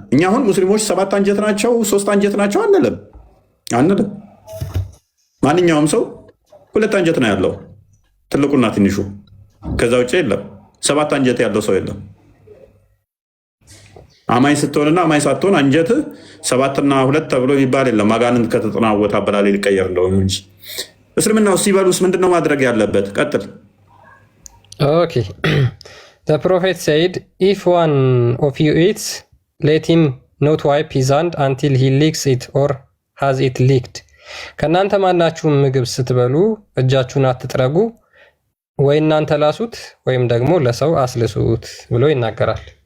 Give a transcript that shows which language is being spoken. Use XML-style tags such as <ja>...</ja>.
<am>እኛ አሁን ሙስሊሞች 7 አንጀት ናቸው 3 አንጀት ናቸው አንልም። ማንኛውም ሰው 2 አንጀት ነው ያለው፣ ትልቁና ትንሹ። ከዛ ውጭ የለም። 7 አንጀት ያለው ሰው የለም። አማኝ ስትሆንና አማኝ ሳትሆን አንጀትህ 7ና 2 ተብሎ የሚባል የለም። አጋንንት ከተጠናወት አበላሌ ሊቀየር እንደሆነ እንጂ። እስልምናው ሲበሉስ ምንድነው ማድረግ ያለበት? ቀጥል።</am> <en>ኦኬ The prophet said, if one of you eats, let him not wipe his hand until he licks it or has it licked.</en> <am>ከእናንተ ማናችሁም ምግብ ስትበሉ እጃችሁን አትጥረጉ፣ ወይ እናንተ ላሱት ወይም ደግሞ ለሰው አስልሱት ብሎ ይናገራል።</am>